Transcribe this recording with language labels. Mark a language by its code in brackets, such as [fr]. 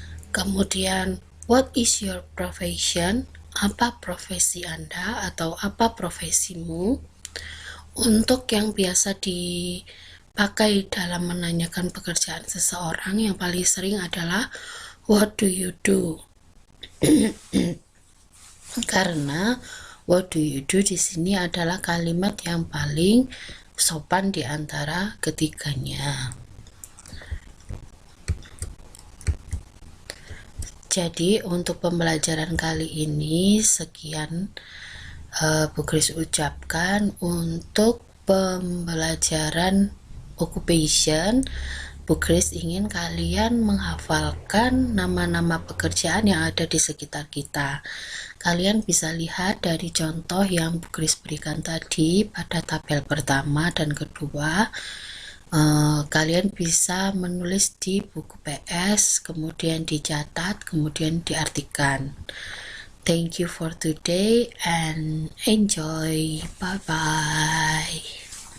[en] Kemudian what is your profession? [id] Apa profesi Anda atau apa profesimu? Untuk yang biasa dipakai dalam menanyakan pekerjaan seseorang, yang paling sering adalah [en] what do you do? [id] Karena [en] what do you do [id] di sini adalah kalimat yang paling sopan di antara ketiganya. Jadi untuk pembelajaran kali ini sekian Bu Grace ucapkan. Untuk pembelajaran occupation, Bu Grace ingin kalian menghafalkan nama-nama pekerjaan yang ada di sekitar kita. Kalian bisa lihat dari contoh yang Bu Grace berikan tadi pada tabel pertama dan kedua. Kalian bisa menulis di buku PS, kemudian dicatat, kemudian diartikan. [en] Thank you for today and enjoy. Bye bye.